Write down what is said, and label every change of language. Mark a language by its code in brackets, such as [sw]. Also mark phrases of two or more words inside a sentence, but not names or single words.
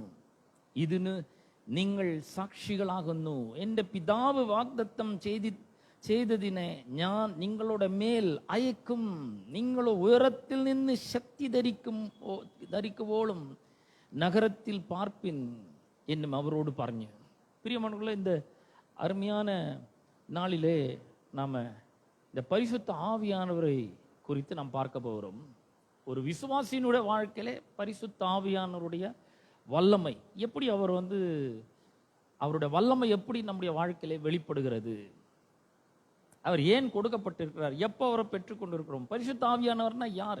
[ml] ഇതിന് നിങ്ങൾ സാക്ഷികളാകുന്നു. എൻ്റെ പിതാവ് വാഗ്ദത്തം ചെയ്തതിനെ ഞാൻ നിങ്ങളുടെ മേൽ അയക്കും. നിങ്ങൾ ഉയരത്തിൽ നിന്ന് ശക്തി ധരിക്കുവോളും നഗരത്തിൽ പാർപ്പിൻ എന്നും അവരോട് പറഞ്ഞു. [ta] பிரியமானவர்களே, இந்த அருமையான நாளிலே நாம் இந்த பரிசுத்த ஆவியானவரை குறித்து நாம் பார்க்க போகிறோம். ஒரு விசுவாசியினுடைய வாழ்க்கையிலே பரிசுத்த ஆவியானவருடைய வல்லமை எப்படி, அவருடைய வல்லமை எப்படி நம்முடைய வாழ்க்கையிலே வெளிப்படுகிறது, அவர் ஏன் கொடுக்கப்பட்டிருக்கிறார், எப்போ அவரை பெற்றுக்கொண்டிருக்கிறோம், பரிசுத்த ஆவியானவர்னா யார்.